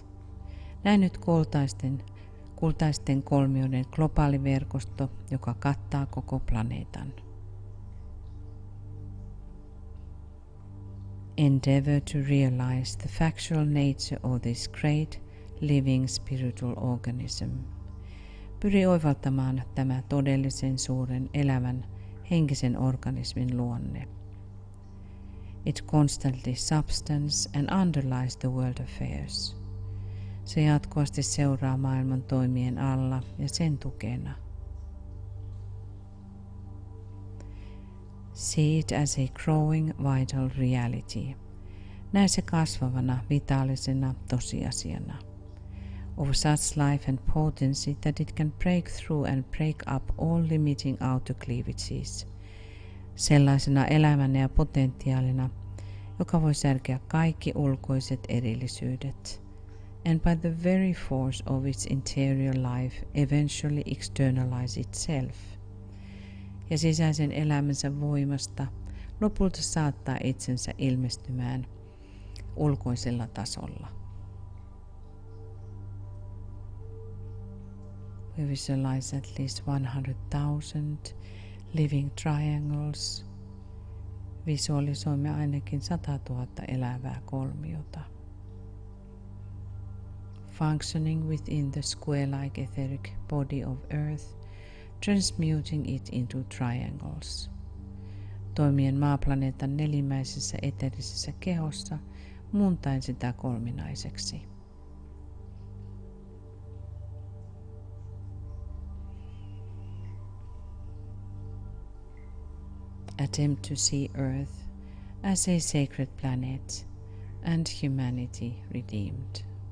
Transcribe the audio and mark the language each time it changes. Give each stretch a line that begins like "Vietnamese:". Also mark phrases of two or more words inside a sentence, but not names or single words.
Finnish: Näe nyt kultaisten kolmioiden globaali verkosto, joka kattaa koko planeetan.
English: Endeavor to realize the factual nature of this great living spiritual organism.
Finnish: Pyri oivaltamaan tämä todellisen suuren elävän henkisen organismin luonne.
English: It constantly substance and underlies the world affairs.
Finnish: Se jatkuvasti seuraa maailman toimien alla ja sen tukena.
English: See it as a growing vital reality.
Finnish: Näe se kasvavana vitaalisena tosiasiana.
English: Of such life and potency that it can break through and break up all limiting outer cleavages.
Finnish: Sellaisena elämänä ja potentiaalina, joka voi särkeä kaikki ulkoiset erillisyydet,
English: and by the very force of its interior life eventually externalize itself,
Finnish: ja sisäisen elämänsä voimasta lopulta saattaa itsensä ilmestymään ulkoisella tasolla.
English: We visualize at least 100,000 living triangles.
Finnish: Visualisoimme ainakin 100,000 elävää kolmiota.
English: Functioning within the square-like etheric body of Earth, transmuting it into triangles.
Finnish: Toimien maaplaneetan nelimäisessä eterisessä kehossa, muuntaen sitä kolminaiseksi.
English: Attempt to see Earth as a sacred planet and humanity redeemed.